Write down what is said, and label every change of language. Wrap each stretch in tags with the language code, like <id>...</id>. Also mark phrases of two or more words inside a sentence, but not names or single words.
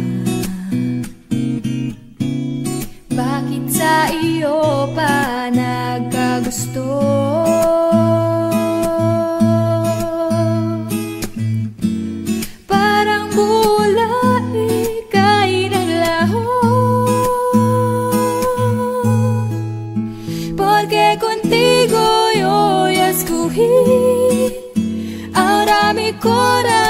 <tl>Bakit sa iyo pa nagkagusto? Parang bola ika'y naglaho,</tl> <es>porque contigo yo ya escogí. Ahora mi corazón</es>